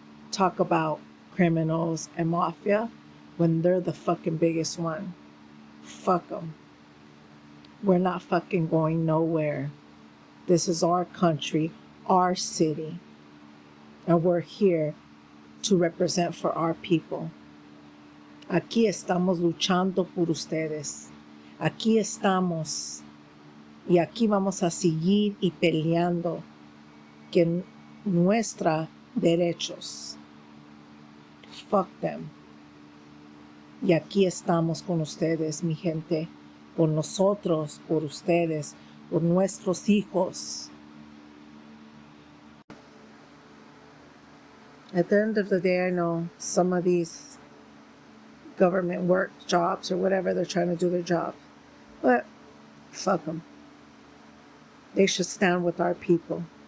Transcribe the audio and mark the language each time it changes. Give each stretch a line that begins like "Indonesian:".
English: Talk about criminals and mafia when they're the fucking biggest one. Fuck them. We're not fucking going nowhere. This is our country, our city. And we're here to represent for our people.
Spanish: Aquí estamos luchando por ustedes. Aquí estamos. Y aquí vamos a seguir y peleando que nuestros derechos.
English: Fuck them.
Spanish: Y aquí estamos con ustedes, mi gente. Por nosotros, por ustedes, por nuestros hijos.
English: At the end of the day, I know some of these government work jobs or whatever, they're trying to do their job. But fuck them. They should stand with our people.